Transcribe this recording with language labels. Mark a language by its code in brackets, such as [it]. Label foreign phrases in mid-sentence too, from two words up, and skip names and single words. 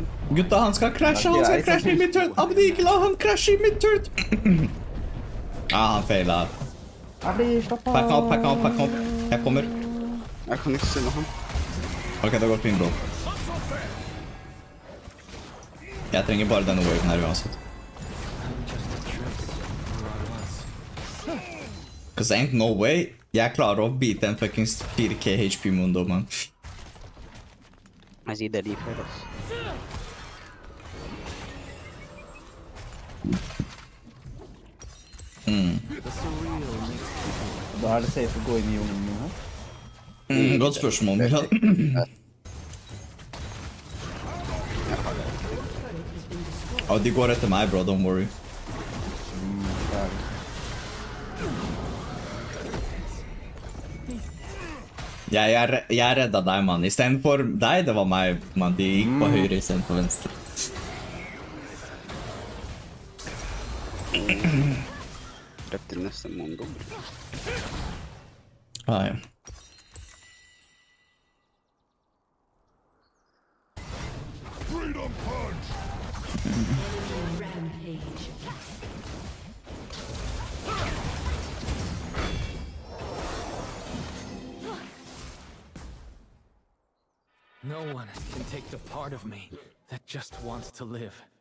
[no] Gutta, han skal krasje i mitt turret. Abdi, ikke la han krasje i mitt turret. Han feilet. Abdi, slapp av. Pack han opp. Jeg kommer. Jeg kan ikke se med han. Ok, det går fint, bro. Jeg trenger bare denne waven her uansett. [en] Cause ain't no way [no] jeg klarer å beate en fucking 4k HP mundo, man. Jeg sier det de før, ass. Da er det safe å gå inn i jungen min her. Godt spørsmål, Milan. De går etter meg, [en] bro, don't worry. [no] Jeg redda deg, mann. I stedet for deg, det var meg, mann. De gikk på høyre i stedet for venstre. Drepte nesten Mondo. Ja. [en] Freedom punch! Rampage. No one can take the part of me that just wants to live.